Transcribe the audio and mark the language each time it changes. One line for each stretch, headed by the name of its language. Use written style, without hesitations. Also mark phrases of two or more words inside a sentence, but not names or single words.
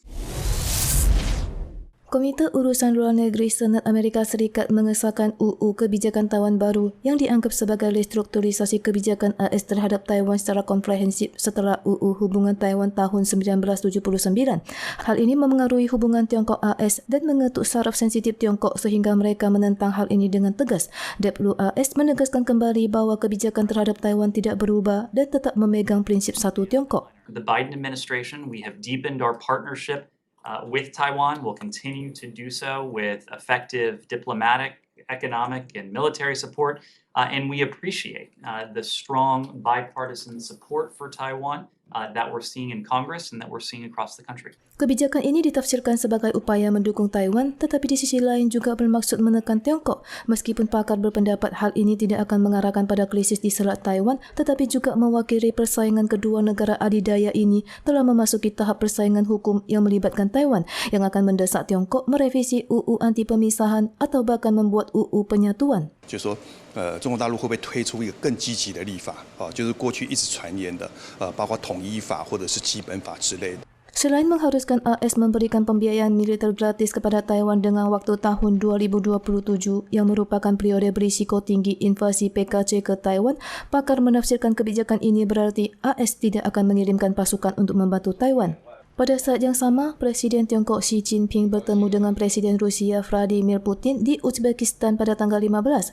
Indonesian: Komite Urusan Luar Negeri Senat Amerika Serikat mengesahkan UU Kebijakan Taiwan baru yang dianggap sebagai restrukturisasi kebijakan AS terhadap Taiwan secara komprehensif setelah UU Hubungan Taiwan tahun 1979. Hal ini memengaruhi hubungan Tiongkok-AS dan mengetuk saraf sensitif Tiongkok sehingga mereka menentang hal ini dengan tegas. WAS menegaskan kembali bahawa kebijakan terhadap Taiwan tidak berubah dan tetap memegang prinsip satu Tiongkok.
English: The Biden administration, we have deepened our partnership with Taiwan. We'll continue to do so with effective diplomatic, economic, and military support. And we appreciate the strong bipartisan support for Taiwan that we're seeing in Congress and that we're seeing across the country.
Indonesian: Kebijakan ini ditafsirkan sebagai upaya mendukung Taiwan, tetapi di sisi lain juga bermaksud menekan Tiongkok. Meskipun pakar berpendapat hal ini tidak akan mengarahkan pada krisis di Selat Taiwan, tetapi juga mewakili persaingan kedua negara adidaya ini telah memasuki tahap persaingan hukum yang melibatkan Taiwan, yang akan mendesak Tiongkok merevisi UU anti pemisahan atau bahkan membuat UU penyatuan.
Chinese: 就是说，中国大陆会不会推出一个更积极的立法？就是过去一直传言的，包括统一法或者是基本法之类的。
Indonesian: Selain mengharuskan AS memberikan pembiayaan militer gratis kepada Taiwan dengan waktu tahun 2027 yang merupakan periode berisiko tinggi invasi PKC ke Taiwan, pakar menafsirkan kebijakan ini berarti AS tidak akan mengirimkan pasukan untuk membantu Taiwan. Pada saat yang sama, Presiden Tiongkok Xi Jinping bertemu dengan Presiden Rusia Vladimir Putin di Uzbekistan pada tanggal 15.